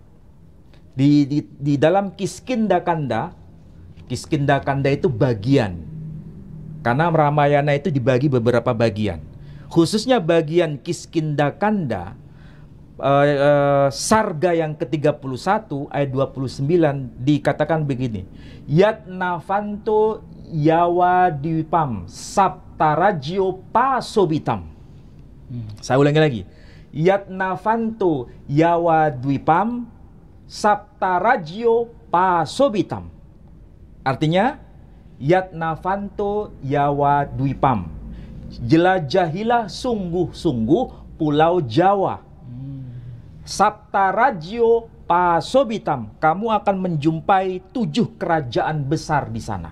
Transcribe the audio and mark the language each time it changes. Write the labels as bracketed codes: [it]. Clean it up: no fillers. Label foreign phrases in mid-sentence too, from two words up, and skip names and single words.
[id] Di dalam Kiskindakanda, Kiskindakanda itu bagian. Karena Ramayana itu dibagi beberapa bagian. Khususnya bagian Kiskindakanda, Sarga yang ke-31 ayat 29 dikatakan begini. [sa] Yatnavanto yawa dwipam saptarajyo pasobitam. [id] Saya ulangi lagi. [sa] Yatnavanto yawa dwipam saptarajyo pasobitam. [id] Artinya [sa] Yatnavanto yawa dwipam, [id] jelajahilah sungguh-sungguh Pulau Jawa. [sa] Saptarajyo pasobitam, [id] kamu akan menjumpai 7 kerajaan besar di sana.